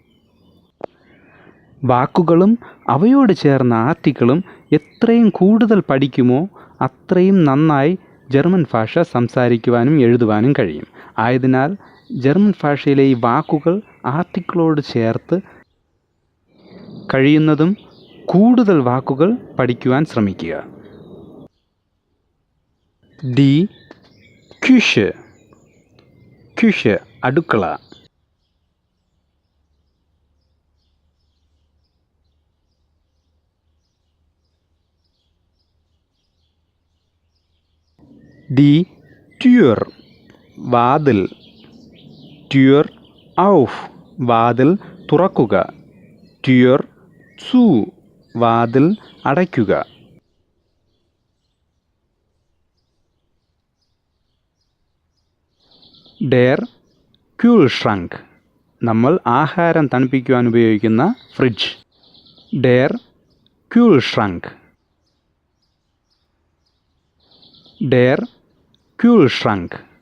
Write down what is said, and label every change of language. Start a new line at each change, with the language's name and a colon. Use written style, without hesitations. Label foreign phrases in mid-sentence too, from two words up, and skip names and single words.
Malayalam: വാക്കുകളും അവയോട് ചേർന്ന ആർട്ടിക്കിളും എത്രയും കൂടുതൽ പഠിക്കുമോ അത്രയും നന്നായി ജർമ്മൻ ഭാഷ സംസാരിക്കുവാനും എഴുതുവാനും കഴിയും. ആയതിനാൽ ജർമ്മൻ ഭാഷയിലെ ഈ വാക്കുകൾ ആർട്ടിക്കിളോട് ചേർത്ത് കഴിയുന്നതും കൂടുതൽ വാക്കുകൾ പഠിക്കുവാൻ ശ്രമിക്കുക.
German: ഡി Küche, Küche അടുക്കള. Die Tür, വാതിൽ. Tür auf,
Malayalam: വാതിൽ തുറക്കുക.
German: Tür zu,
Malayalam: വാതിൽ അടയ്ക്കുക.
German: Der Kühlschrank,
Malayalam: നമ്മൾ ആഹാരം തണുപ്പിക്കുവാൻ ഉപയോഗിക്കുന്ന ഫ്രിഡ്ജ്.
German: Der Kühlschrank, Der Kühlschrank.